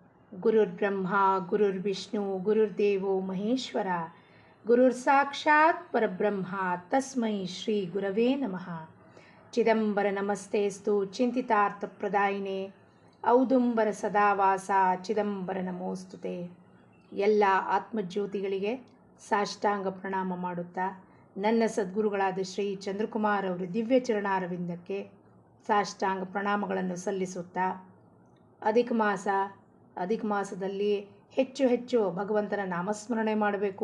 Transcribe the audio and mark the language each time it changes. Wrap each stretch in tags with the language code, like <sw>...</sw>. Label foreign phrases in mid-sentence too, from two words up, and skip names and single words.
<sa>ಗುರುರ್ಬ್ರಹ್ಮ ಗುರುರ್ವಿಷ್ಣು ಗುರುರ್ದೇವೋ ಮಹೇಶ್ವರ ಗುರುರ್ ಸಾಕ್ಷಾತ್ ಪರಬ್ರಹ್ಮ ತಸ್ಮೈ ಶ್ರೀ ಗುರವೇ ನಮಃ. ಚಿದಂಬರ ನಮಸ್ತೇಸ್ತು ಚಿಂತಿತಾರ್ಥಪ್ರದಾಯಿನೇ ಔದುಂಬರ ಸದಾವಾಸ ಚಿದಂಬರ ನಮೋಸ್ತುತೆ.</sa> <kn>ಎಲ್ಲ ಆತ್ಮಜ್ಯೋತಿಗಳಿಗೆ ಸಾಷ್ಟಾಂಗ ಪ್ರಣಾಮ ಮಾಡುತ್ತಾ ನನ್ನ ಸದ್ಗುರುಗಳಾದ ಶ್ರೀ ಚಂದ್ರಕುಮಾರ್ ಅವರ ದಿವ್ಯ ಚರಣಾರವಿಂದಕ್ಕೆ ಸಾಷ್ಟಾಂಗ ಪ್ರಣಾಮಗಳನ್ನು ಸಲ್ಲಿಸುತ್ತಾ, ಅಧಿಕ ಮಾಸದಲ್ಲಿ ಹೆಚ್ಚು ಹೆಚ್ಚು ಭಗವಂತನ ನಾಮಸ್ಮರಣೆ ಮಾಡಬೇಕು.</kn>